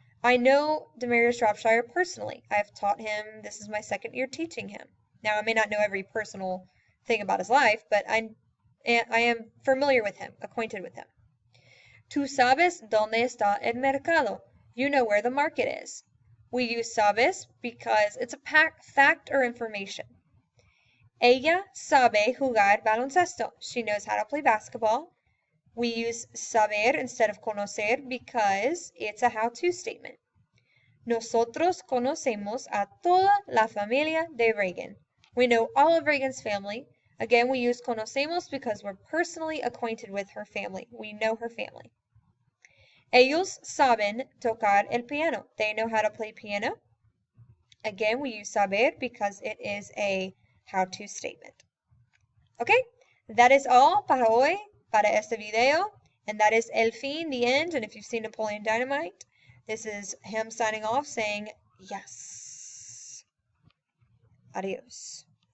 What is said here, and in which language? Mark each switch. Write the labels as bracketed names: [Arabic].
[English] I know Demario Shropshire personally. I've taught him. This is my 2nd year teaching him. Now, I may not know every personal thing about his life, but I am familiar with him, acquainted with him. [Spanish] Tú sabes dónde está el mercado. [English] You know where the market is. We use sabes because it's a fact or information. [Spanish] Ella sabe jugar baloncesto. [English] She knows how to play basketball. We use saber instead of conocer because it's a how-to statement. [Spanish] Nosotros conocemos a toda la familia de Reagan. [English] We know all of Reagan's family. Again, we use conocemos because we're personally acquainted with her family. We know her family. [Spanish] Ellos saben tocar el piano. [English] They know how to play piano. Again, we use saber because it is a how-to statement. Okay, that is all [Spanish] para hoy, para este video, [English] and that is [Spanish] el fin, [English] the end. And if you've seen Napoleon Dynamite, this is him signing off saying yes. Adios.